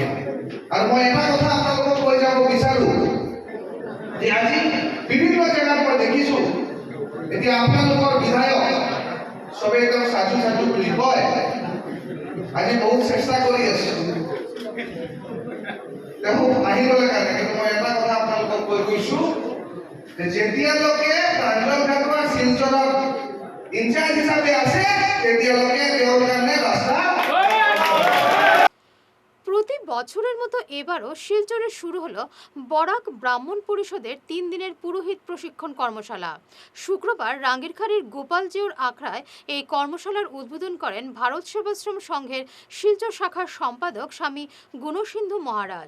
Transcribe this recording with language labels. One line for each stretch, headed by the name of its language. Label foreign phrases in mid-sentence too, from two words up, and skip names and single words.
Assamese: আৰু মই এটা কথা আপোনালোকক কৈ যাব বিচাৰো যে আজি বিভিন্ন জেগাত মই দেখিছো এতিয়া আপোনালোকৰ বিধায়ক চবেই একদম সাজু সাজু বুলি কয়, আজি বহুত চেষ্টা কৰি আছো তেওঁ আহিবলৈ কাৰণে। কিন্তু মই এটা কথা আপোনালোকক কৈ গৈছো যে যেতিয়ালৈকে প্ৰাঞ্জল ঘাটোৱাৰ শিলচৰত ইনচাৰ্জ হিচাপে আছে তেতিয়ালৈকে তেওঁৰ কাৰণে ৰাস্তা।
Bangla: প্রতি বছরের মতো এবারও শিলচরে শুরু হলো বরাক ব্রাহ্মণ পরিষদের 3 দিনের পুরোহিত প্রশিক্ষণ কর্মশালা। শুক্রবার রাঙ্গিরখাড়ির গোপালজিউর আখড়ায় এই কর্মশালার উদ্বোধন করেন ভারত সেবাশ্রম সংঘের শিলচর শাখার সম্পাদক স্বামী গুণসিন্ধু মহারাজ।